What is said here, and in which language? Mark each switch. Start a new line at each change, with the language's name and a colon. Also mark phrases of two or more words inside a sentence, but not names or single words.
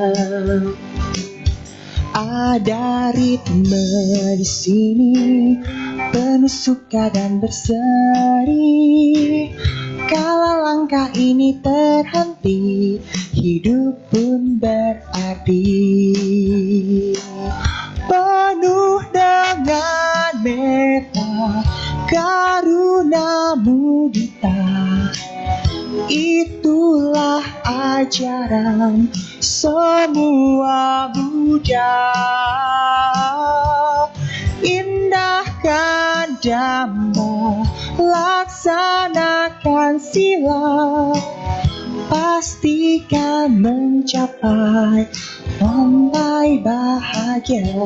Indonesian: Ada ritme di sini, penuh suka dan berseri. Kala langkah ini terhenti, hidup pun berarti. Penuh dengan
Pali: metta, karuna mudita,
Indonesian: itulah ajaran semua Buddha. Indahkan Dhamma, laksanakan sila, pastikan mencapai pantai bahagia.